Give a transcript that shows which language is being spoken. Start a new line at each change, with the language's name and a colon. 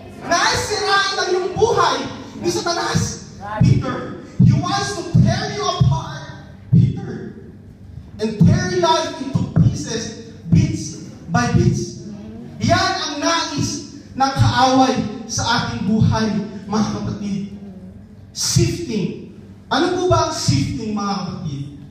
Filipino: Naisirain ang iyong buhay ni Satanas.
English: Peter, he wants to tear you apart, Peter, and tear your life into pieces, bits by bits.
Filipino: Yan ang nais ng kaaway sa ating buhay, mga kapatid. Sifting. Ano po ba ang sifting, mga kapatid?